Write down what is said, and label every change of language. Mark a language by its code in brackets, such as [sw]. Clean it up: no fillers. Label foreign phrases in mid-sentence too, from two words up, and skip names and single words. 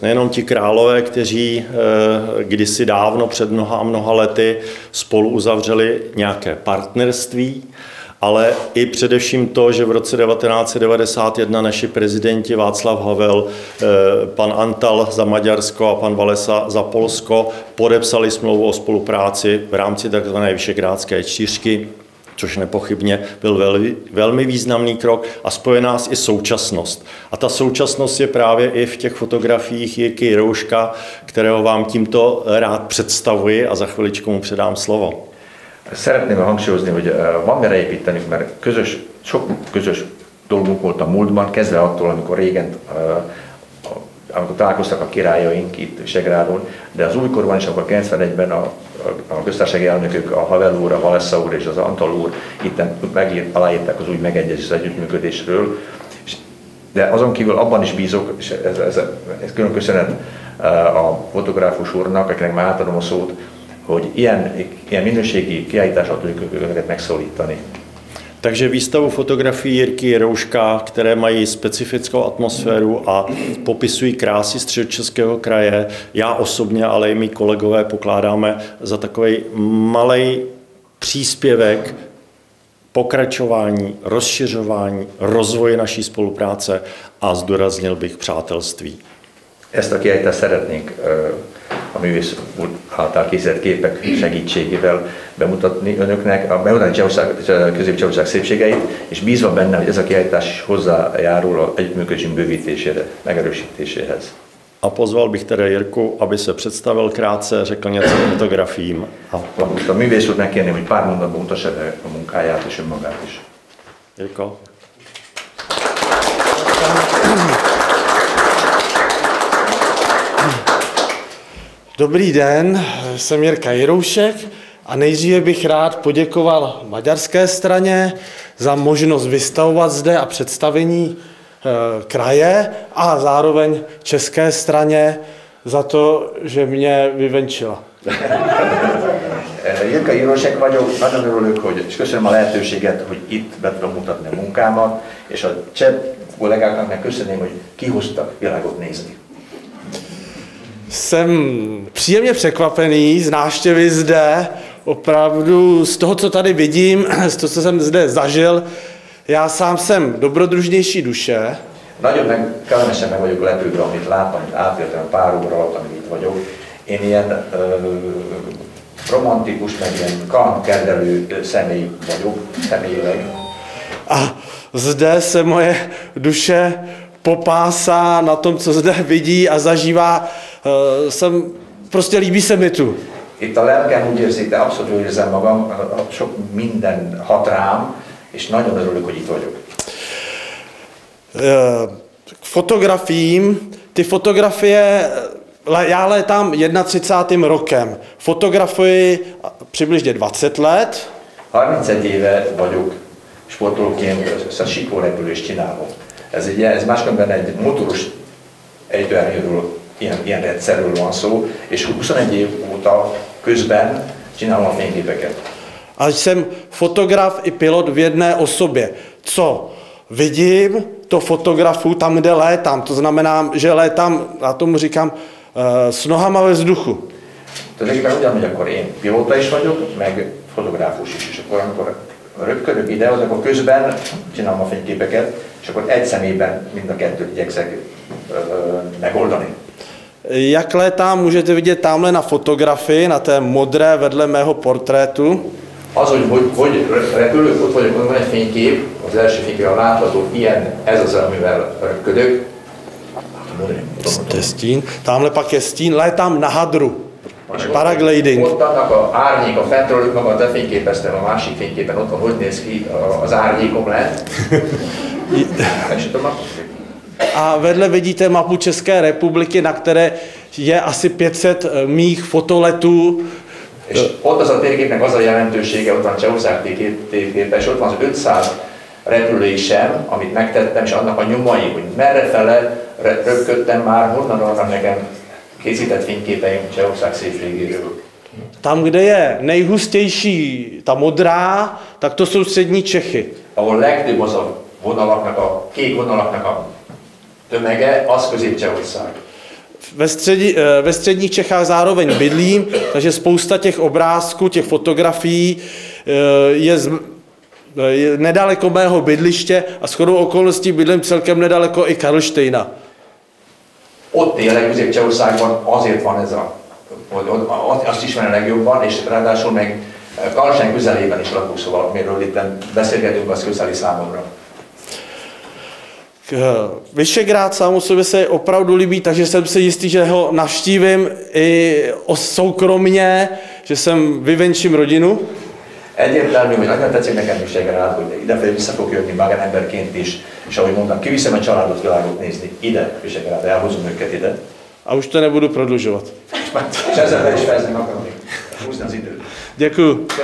[cs] Nejenom ti králové, kteří kdysi dávno před mnoha lety spolu uzavřeli nějaké partnerství, ale i především to, že v roce 1991 naši prezidenti Václav Havel, pan Antal za Maďarsko a pan Walesa za Polsko podepsali smlouvu o spolupráci v rámci tzv. Visegrádské čtyřky, což nepochybně byl velmi významný krok a spoje nás i současnost. A ta současnost je právě i v těch fotografiích Jirky Rouška, kterého vám tímto rád představuji a za chviličku mu předám slovo. [hu] Szeretném hangsúlyozni, hogy van mire építenünk, mert sok közös dolgunk volt a múltban, kezdve attól, amikor régen amikor találkoztak a királyaink itt Visegrádon, de az újkorban is, akkor 91-ben a köztársasági elnökök, a Havel úr, a Walesa úr és az Antal úr itt aláírták az új megegyezést az együttműködésről, de azon kívül abban is bízok, és ez külön köszönet a fotográfus úrnak, akinek már átadom a szót, hogy ilyen minőségi kiállítással tudjuk őket megszólítani. [cs] Takže výstavu fotografií Jirky Jirouška, které mají specifickou atmosféru a popisují krásy Středočeského kraje, já osobně, ale i mý kolegové pokládáme za takový malej příspěvek pokračování, rozšiřování, rozvoje naší spolupráce a zdůraznil bych přátelství. [hu] Ezt a kiállítást szeretnénk a művész úr által készített képek segítségével bemutatni önöknek, bemutatni Közép-Csehország szépségeit, és bízva benne, hogy ez a kiállítás hozzájárul az együttműködésünk bővítésére, megerősítéséhez. [cs] A pozval bych tedy Jirku, aby se představil krátce, řekl něco o fotografiím. [hu] A művész úr megkérném, hogy pár mondatban mutassa be a munkáját és önmagát is. [cs] Jirko. Dobrý den, jsem Jirka Jiroušek a nejdříve bych rád poděkoval maďarské straně za možnost vystavovat zde a představení kraje a zároveň české straně za to, že mě vyvenčila. [hu] Jirka Jiroušek vagyok, nagyon örülök, hogy, és köszönöm a lehetőséget, hogy itt be tudom mutatni a munkámat, és a cseh kollégáknak meg köszönöm, hogy kihoztak világot nézni. [cs] Jsem příjemně překvapený z návštěvy zde, opravdu z toho, co tady vidím, z toho, co jsem zde zažil. Já sám jsem dobrodružnější duše. [hu] Nagyon kellemesen meg vagyok lepődve, amit láttam, amit átéltem pár óra alatt, amíg itt vagyok. Én ilyen romantikus, meg ilyen kalandkerdelő személy vagyok, személyileg. [cs] A zde se moje duše popásá na tom, co zde vidí a zažívá. Prostě líbí se mi tu. [hu] Itt a lelkem úgy érzik, de abszolút úgy érzem magam, sok minden hat rám, és nagyon örülök, hogy itt vagyok. [cs] K fotografiím. Ty fotografie, já létám 31. rokem. Fotografuji přibližně 20 let. [hu] 31 éve vagyok sportolóként, síkórepülést csinálom. Ez máskülönben egy motoros ejtőernyőről, ilyen rendszerről van szó, és 21 év óta közben csinálom a fényképeket. [cs] A jsem fotograf i pilot v jedné osobě. Co vidím, to fotografuju tam, kde létám. To znamená, že létám, já tomu říkám, s nohama ve vzduchu. [hu] Tulajdonképpen ugyanúgy akkor én pilóta is vagyok, meg fotográfus is. És akkor amikor röpködök ide, az akkor közben csinálom a fényképeket, és akkor egy személyben mind a kettőt igyekszek megoldani. [cs] Jak létám, můžete vidět tamhle na fotografii, na té modré vedle mého portrétu. [hu] Az, hogy repülök, ott vagyok, van egy fénykép, az első fényképen látható, ilyen, ez az, amivel röpködök. [cs] Stín. Tamhle pak je stín, létám na hadru. Paragliding. [hu] Ott annak a árnyék, a fentről magam lefényképeztem a másik fényképen, ott van, hogy néz ki az árnyékom lent. [cs] A vedle vidíte mapu České republiky, na které je asi 500 mých fotoletů. [hu] És ott az a térképnek az a jelentősége, ott van Csehország térképe, és ott van az 500 repülésem, amit megtettem, és annak a nyomai, hogy merrefele röpködtem már, honnan vannak nekem készített fényképeim Csehország szépségéről. [cs] Tam, kde je nejhustější ta modrá, tak to jsou střední Čechy. [hu] Ahol legtöbb az a vonalaknak, a kék vonalaknak a tömege, az Közép-Csehország. [cs] Ve středních Čechách zároveň bydlím, takže spousta těch obrázků, těch fotografií je nedaleko mého bydliště a shodou okolností bydlím celkem nedaleko i Karlštejna. [hu] Ott élek Közép-Csehországban, azért van ez azt ismerem legjobban, és ráadásul meg Karlstein közelében is lakok, szóval miről itt beszélgetünk, az közeli számomra. [cs] Visegrád sám o sobě se opravdu líbí, takže jsem si jistý, že ho navštívím i soukromně, že sem vyvenčím rodinu. [hu] Egyértelmű, hogy nagyon tetszik nekem Visegrád, hogy idefelé vissza fog jönni magánemberként is, és ahogy mondtam, kiviszem a családot világot nézni ide, Visegrád, elhozom őket ide. [cs] A už to nebudu prodlužovat. [hu] És ezzel is fejezni akarom még húzni az időt. [cs] Děkuju.